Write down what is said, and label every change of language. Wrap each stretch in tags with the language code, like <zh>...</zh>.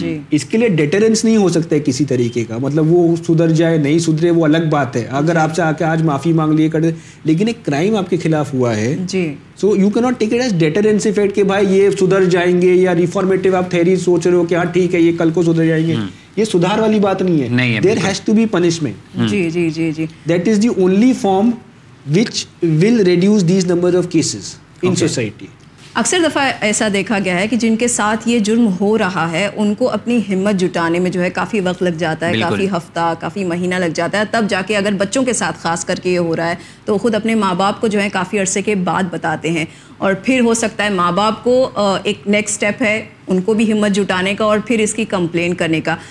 <ur>اس کے لیے ڈیٹرنس نہیں ہو سکتا ہے کسی طریقے کا, مطلب وہ سدھر جائے نہیں سدھرے وہ الگ بات ہے, اگر آپ سے آ کے آج معافی مانگ لیے کر دے, لیکن ایک کرائم آپ کے خلاف ہوا ہے,</ur> <en>so you can not take it as deterrence effect</en> <ur>کہ بھائی یہ سدھر جائیں گے, یا ریفارمیٹیو آپ تھیریز سوچ رہے ہو کہ ہاں ٹھیک ہے یہ کل کو سدھر جائیں گے, یہ سدھار والی بات نہیں ہے.</ur> <en>There has to be punishment, that is the only form which will reduce these number of cases in society.</en> <ur>اکثر دفعہ ایسا دیکھا گیا ہے کہ جن کے ساتھ یہ جرم ہو رہا ہے ان کو اپنی ہمت جٹانے میں جو ہے کافی وقت لگ جاتا ہے, کافی ہفتہ, کافی مہینہ لگ جاتا ہے, تب جا کے اگر بچوں کے ساتھ خاص کر کے یہ ہو رہا ہے تو خود اپنے ماں باپ کو جو ہے کافی عرصے کے بعد بتاتے ہیں, اور پھر ہو سکتا ہے ماں باپ کو ایک نیکسٹ اسٹیپ ہے ان کو بھی ہمت جٹانے کا اور پھر اس کی کمپلین کرنے کا.</ur>